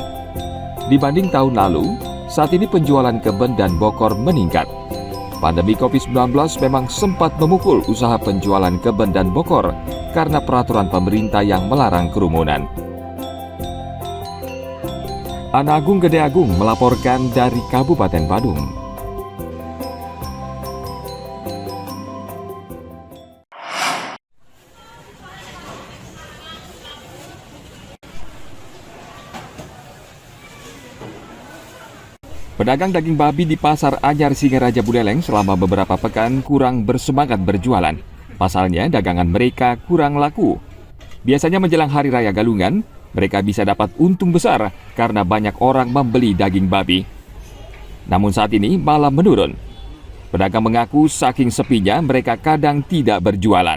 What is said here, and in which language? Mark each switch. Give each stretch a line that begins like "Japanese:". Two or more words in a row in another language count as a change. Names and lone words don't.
Indonesian: Dibanding tahun lalu, saat ini penjualan keben dan bokor meningkat. Pandemi COVID-19 memang sempat memukul usaha penjualan keben dan bokor karena peraturan pemerintah yang melarang kerumunan. Ana Agung Gede Agung melaporkan dari Kabupaten Badung. Pedagang daging babi di Pasar Anyar Singaraja Buleleng selama beberapa pekan kurang bersemangat berjualan. Pasalnya dagangan mereka kurang laku. Biasanya menjelang Hari Raya Galungan, mereka bisa dapat untung besar karena banyak orang membeli daging babi. Namun saat ini malah menurun. Pedagang mengaku saking sepinya mereka kadang tidak berjualan.